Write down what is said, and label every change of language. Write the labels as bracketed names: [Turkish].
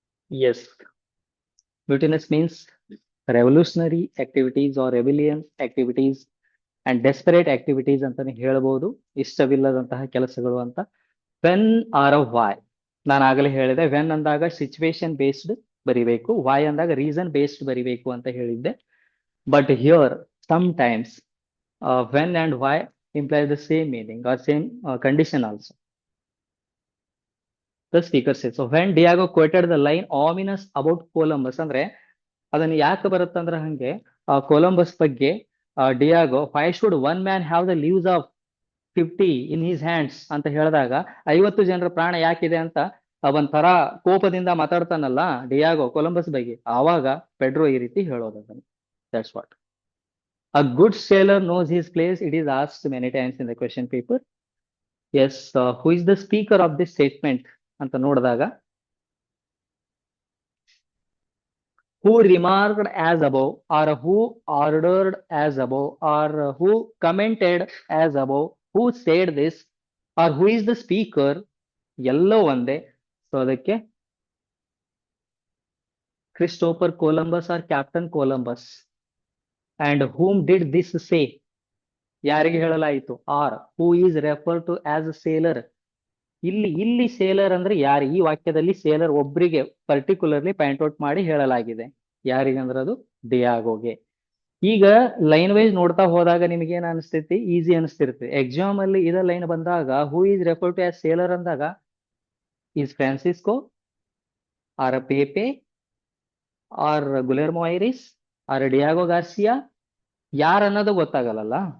[English] Yes, mutinous means revolutionary activities or rebellion activities and desperate activities [Kannada] ಅಂತಾನೆ ಹೇಳ್ಬೋದು. ಇಷ್ಟವಿಲ್ಲದಂತಹ ಕೆಲಸಗಳು ಅಂತ. [English] when or a why, [Kannada] ನಾನು ಆಗಲೇ ಹೇಳಿದೆ ವೆನ್ ಅಂದಾಗ ಸಿಚುವೇಶನ್ ಬೇಸ್ಡ್ ಬರಿಬೇಕು, ವೈ ಅಂದಾಗ ರೀಸನ್ ಬೇಸ್ಡ್ ಬರಿಬೇಕು ಅಂತ ಹೇಳಿದ್ದೆ. [English] But here sometimes when and why imply the same meaning or same condition also. The speaker says, so when Diego quoted the line ominous about Columbus, [Kannada] ಅಂದ್ರೆ ಅದನ್ನ ಯಾಕೆ ಬರುತ್ತಂದ್ರೆ ಹಂಗೆ Columbus ಬಗ್ಗೆ Diego [English] why should one man have the lives of 50 in his hands [Kannada] ಅಂತ ಹೇಳಿದಾಗ 50 ಜನರ ಪ್ರಾಣ ಯಾಕಿದೆ ಅಂತ ಒಂಥರ ಕೋಪದಿಂದ ಮಾತಾಡ್ತಾನಲ್ಲ ಡಿಯಾಗೋ ಕೊಲಂಬಸ್ ಬಗ್ಗೆ, ಆವಾಗ ಪೆಡ್ರೋ ಈ ರೀತಿ ಹೇಳೋದನ್ನ. [English] That's what a good sailor knows his place. It is asked many times in the question paper. Yes, who is the speaker of this statement [Kannada] ಅಂತ ನೋಡಿದಾಗ [English] who remarked as above, or who ordered as above, or who commented as above, who said this, or who is the speaker, [Kannada] ಎಲ್ಲೋ ಒಂದೇ. So ಅದಕ್ಕೆ Christopher Columbus R captain Columbus. [English] and whom did this say, [Kannada] ಯಾರಿಗೆ ಹೇಳಲಾಯಿತು. [English] Or who is refer to as a sailor. [Kannada] ಇಲ್ಲಿ seller ಅಂದ್ರೆ ಯಾರು, ಈ ವಾಕ್ಯದಲ್ಲಿ seller ಒಬ್ರಿಗೆ particularly point out ಮಾಡಿ ಹೇಳಲಾಗಿದೆ. ಯಾರಿಗಂದ್ರೆ ಅದು ಡಿಯಾಗೋಗೆ. ಈಗ ಲೈನ್ ವೈಸ್ ನೋಡ್ತಾ ಹೋದಾಗ ನಿಮ್ಗೆ ಏನ್ ಅನಿಸ್ತೈತಿ, ಈಸಿ ಅನಿಸ್ತಿರ್ತೈತಿ. ಎಕ್ಸಾಮ್ ಅಲ್ಲಿ ಇದ ಲೈನ್ ಬಂದಾಗ [English] who is refer to as sailor [Kannada] ಅಂದಾಗ is Francisco R ಪೇಪೆ R ಗುಲೆರ್ಮೋ iris R Diego Garcia, ಯಾರು ಅನ್ನೋದು ಗೊತ್ತಾಗಲ್ಲ.